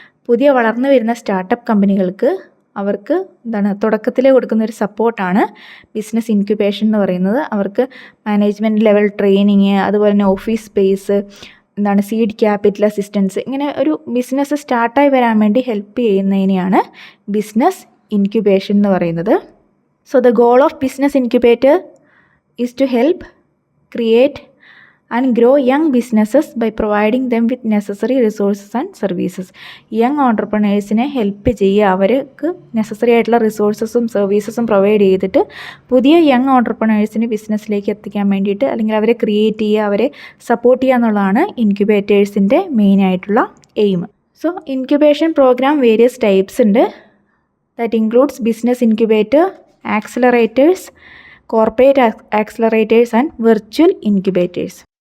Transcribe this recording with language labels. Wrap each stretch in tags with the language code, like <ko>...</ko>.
<ml>പുതിയ വളർന്നു വരുന്ന സ്റ്റാർട്ടപ്പ് കമ്പനികൾക്ക് അവർക്ക് തുടക്കത്തിൽ കൊടുക്കുന്ന ഒരു സപ്പോർട്ടാണ് ബിസിനസ് ഇൻക്യുബേഷൻ എന്ന് പറയുന്നത്. അവർക്ക് മാനേജ്മെൻറ്റ് ലെവൽ ട്രെയിനിങ്, അതുപോലെ തന്നെ office space, seed capital assistance, ഇങ്ങനെ ഒരു ബിസിനസ് സ്റ്റാർട്ടായി വരാൻ വേണ്ടി ഹെൽപ്പ് ചെയ്യുന്നതിനെയാണ് ബിസിനസ് ഇൻക്യുബേഷൻ എന്ന് പറയുന്നത്.</ml> <en>So the goal of business incubator is to help create and grow young businesses by providing them with necessary resources and services.</en> <ml>Young ഓൺടർപ്രണേഴ്സിനെ help ചെയ്യുക, അവർക്ക് necessary ആയിട്ടുള്ള റിസോഴ്സസും സർവീസസും provide ചെയ്തിട്ട് പുതിയ യങ് ഓൺടർപ്രണേഴ്സിനെ ബിസിനസ്സിലേക്ക് എത്തിക്കാൻ വേണ്ടിയിട്ട്, അല്ലെങ്കിൽ അവരെ ക്രിയേറ്റ് ചെയ്യുക, അവരെ സപ്പോർട്ട് ചെയ്യുക എന്നുള്ളതാണ് ഇൻക്യുബേറ്റേഴ്സിൻ്റെ മെയിനായിട്ടുള്ള aim. So incubation programme various types ഉണ്ട്.</ml> <en>That includes business incubator, accelerators, corporate accelerators and virtual incubators.</en>